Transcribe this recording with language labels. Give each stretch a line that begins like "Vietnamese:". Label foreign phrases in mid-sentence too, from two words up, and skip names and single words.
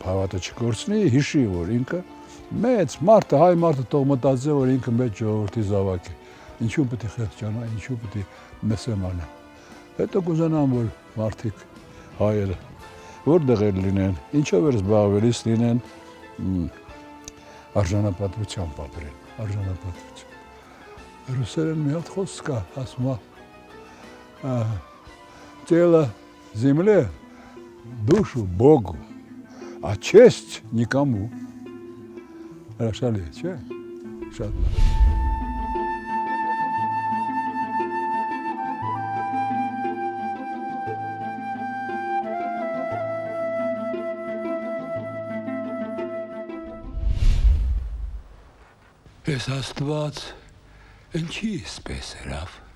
Armenian: հավատը չկորցնի, հիշի, որ ինքը մեծ մարդը, հայ մարդը թող մտածի, որ ինքը մեծ ժողովրդի զավակ է։ Ինչու պետք է խեղճանա, ինչու պետք է մսեմանա։ Հետո կուզենամ, որ մարդիկ հայերը որտեղ էլ լինեն, ինչով էր զբաղվելիս լինեն արժանապատվությամբ ապրեն, արժանապատվությամբ։ Ռուսերեն մի հատ խոսք կա, ասում է
Russian: «Тело земле, душу Богу, а честь никому».
Armenian: Հրաշալի է, չէ՞։ Շատ լավ։ Ես Աստված, ինչի իսպես երավ։